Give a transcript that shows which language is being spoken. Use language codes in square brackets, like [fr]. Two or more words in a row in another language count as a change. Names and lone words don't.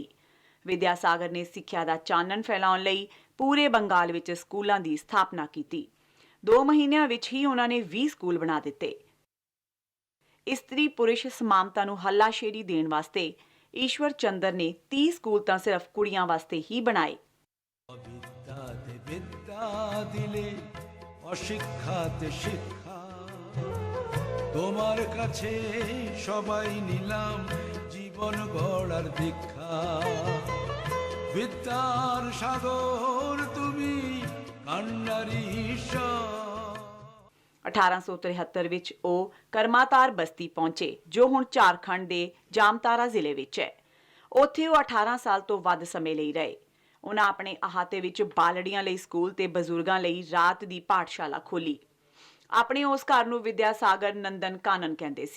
[pa] ਵਿਦਿਆਸਾਗਰ ਨੇ ਸਿੱਖਿਆ ਦਾ ਚਾਨਣ ਫੈਲਾਉਣ ਲਈ ਪੂਰੇ ਬੰਗਾਲ ਵਿੱਚ ਸਕੂਲਾਂ ਦੀ ਸਥਾਪਨਾ ਕੀਤੀ। 2 ਮਹੀਨਿਆਂ ਵਿੱਚ ਹੀ ਉਹਨਾਂ ਨੇ 20 ਸਕੂਲ ਬਣਾ ਦਿੱਤੇ। ਇਸਤਰੀ ਪੁਰਸ਼ ਸਮਾਨਤਾ ਨੂੰ ਹੱਲਾਸ਼ੇਰੀ ਦੇਣ ਵਾਸਤੇ ਈਸ਼ਵਰ ਚੰਦਰ ਨੇ 30 ਸਕੂਲ ਤਾਂ ਸਿਰਫ ਕੁੜੀਆਂ ਵਾਸਤੇ ਹੀ ਬਣਾਏ। [bn] দিলে অশিক্ষাতে শিক্ষা তোমার কাছে সবাই নিলাম জীবন গড়ার দীক্ষা বিদ্যার সাগর তুমি কান্ডারি ঈশ্বর। [pa] 1873 ਵਿੱਚ ਉਹ ਕਰਮਾਤਾਰ ਬਸਤੀ ਪਹੁੰਚੇ ਜੋ ਹੁਣ ਝਾਰਖੰਡ ਦੇ ਜਾਮਤਾਰਾ ਜ਼ਿਲ੍ਹੇ ਵਿੱਚ ਹੈ। ਉੱਥੇ ਉਹ 18 ਸਾਲ ਤੋਂ ਵੱਧ ਸਮੇਂ ਲਈ ਰਹੇ। ਉਹਨਾਂ ਆਪਣੇ ਅਹਾਤੇ ਵਿੱਚ ਬਾਲੜੀਆਂ ਲਈ ਸਕੂਲ ਤੇ ਬਜ਼ੁਰਗਾਂ ਲਈ ਰਾਤ ਦੀ ਪਾਠਸ਼ਾਲਾ ਖੋਲੀ। ਆਪਣੇ ਉਸ ਘਰ ਨੂੰ ਵਿਦਿਆਸਾਗਰ ਨੰਦਨ ਕਾਨਨ ਕਹਿੰਦੇ ਸੀ।